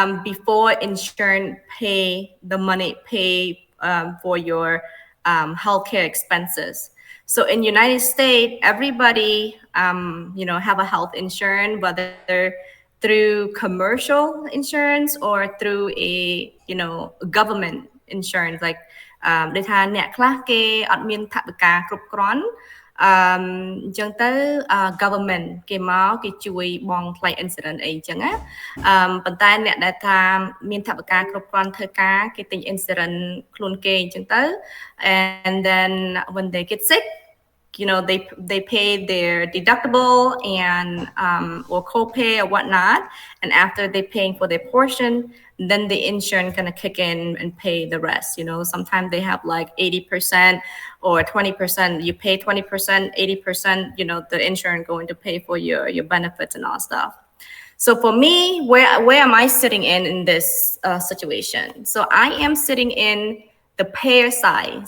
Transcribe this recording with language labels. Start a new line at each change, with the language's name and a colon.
English: Before insurance pay the money for your healthcare expenses. So in United States, everybody, you know, have a health insurance, whether through commercial insurance or through a, you know, government insurance. Like, they
Khmer: ថាអ្នកខ្លះគេអត់មានថវិកាគ្រប់គ្រាន់អញ្ចឹងទៅ government គេមកគេជួយបងថ្លៃ insurance អីអញ្ចឹងណា ប៉ុន្តែអ្នកដែលថាមានថវិកាគ្រប់គ្រាន់ធ្វើការគេទិញ insurance ខ្លួនគេអញ្ចឹងទៅ
English: and then when they get sick, you know, they pay their deductible and or copay or whatnot, and after they paying for their portion, then the insurance gonna kick in and pay the rest. You know, sometimes they have like 80% or 20%. You pay 20%, 80%. You know, the insurance going to pay for your benefits and all stuff. So for me, where am I sitting in this situation? So I am sitting in the payer side.